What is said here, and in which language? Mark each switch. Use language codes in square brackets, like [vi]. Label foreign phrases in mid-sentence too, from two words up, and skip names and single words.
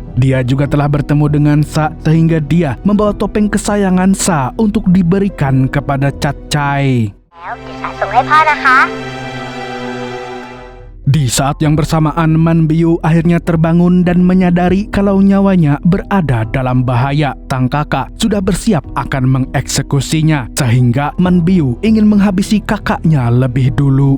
[id] Dia juga telah bertemu dengan Sa sehingga dia membawa topeng kesayangan Sa untuk diberikan kepada Catcai. [th] แล้วกิจส่งให้พ่อนะคะ [id] Di saat yang bersamaan, Man Biu akhirnya terbangun dan menyadari kalau nyawanya berada dalam bahaya. Sang kakak sudah bersiap akan mengeksekusinya, sehingga Man Biu ingin menghabisi kakaknya lebih dulu.